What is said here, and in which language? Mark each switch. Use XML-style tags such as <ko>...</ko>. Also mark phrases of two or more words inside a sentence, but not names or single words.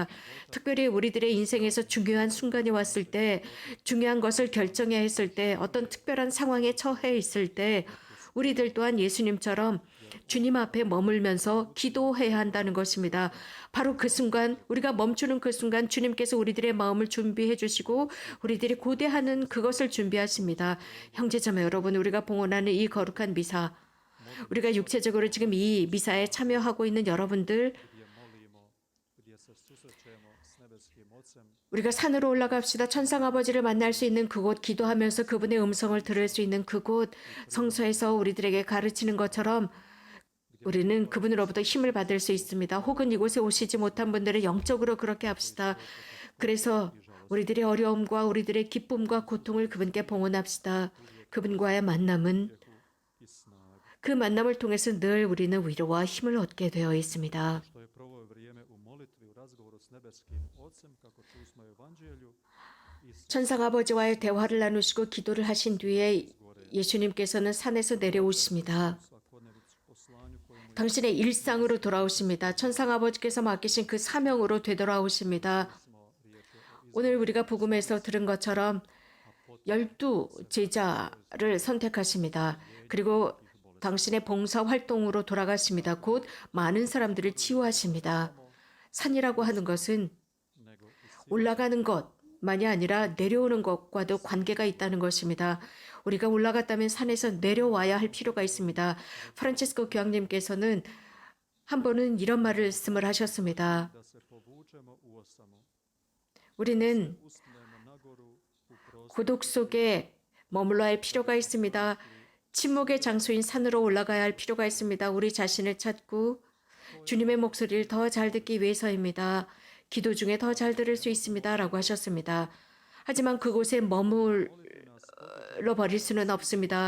<ko>특별히 우리들의 인생에서 중요한 순간이 왔을 때, 중요한 것을 결정해야 했을 때, 어떤 특별한 상황에 처해 있을 때 우리들 또한 예수님처럼 주님 앞에 머물면서 기도해야 한다는 것입니다. 바로 그 순간, 우리가 멈추는 그 순간 주님께서 우리들의 마음을 준비해 주시고 우리들이 고대하는 그것을 준비하십니다. 형제자매 여러분, 우리가 봉헌하는 이 거룩한 미사, 우리가 육체적으로 지금 이 미사에 참여하고 있는 여러분들,</ko> <hr>gdje molimo, gdje se susrećemo s nebeskim Ocem,</hr> <ko>우리가 산으로 올라갑시다. 천상 아버지를 만날 수 있는 그곳, 기도하면서 그분의 음성을 들을 수 있는 그곳, 성서에서 우리들에게 가르치는 것처럼 우리는 그분으로부터 힘을 받을 수 있습니다. 혹은 이곳에 오시지 못한 분들은 영적으로 그렇게 합시다. 그래서 우리들의 어려움과 우리들의 기쁨과 고통을 그분께 봉헌합시다. 그분과의 만남은</ko> <hr>i snagu.</hr> <ko>그 만남을 통해서 늘 우리는 위로와 힘을 얻게 되어 있습니다.</ko> <hr>Što je proveo vrijeme u molitvi, u razgovoru s nebeskim Ocem, kako čusmo u Evanđelju, i</hr> <ko>천상 아버지와의 대화를 나누시고 기도를 하신 뒤에 예수님께서는 산에서 내려오십니다.</ko> <hr>svakodnevicu poslanju kojemu</hr> <ko>당신의 일상으로 돌아오십니다. 천상 아버지께서 맡기신 그 사명으로 되돌아오십니다.</ko> <hr>smo riječi o</hr> <ko>오늘 우리가 복음에서 들은 것처럼 12 제자를 선택하십니다. 그리고 당신의 봉사 활동으로 돌아가십니다. 곧 많은 사람들을 치유하십니다. 산이라고 하는 것은</ko> <hr>nego i</hr> <ko>올라가는 것만이 아니라 내려오는 것과도 관계가 있다는 것입니다. 우리가 올라갔다면 산에서 내려와야 할 필요가 있습니다. 프란치스코 교황님께서는 한 번은 이런 말씀을 하셨습니다.</ko> <hr>da se povučemo u osamu,</hr> <ko>우리는</ko> <hr>usnemo nagoru u prostor</hr> <ko>고독 속에 머물러 할 필요가 있습니다. 침묵의 장소인 산으로 올라가야 할 필요가 있습니다. 우리 자신을 찾고 주님의 목소리를 더 잘 듣기 위해서입니다. 기도 중에 더 잘 들을 수 있습니다. 라고 하셨습니다. 하지만 그곳에 머물러 버릴 수는 없습니다.</ko>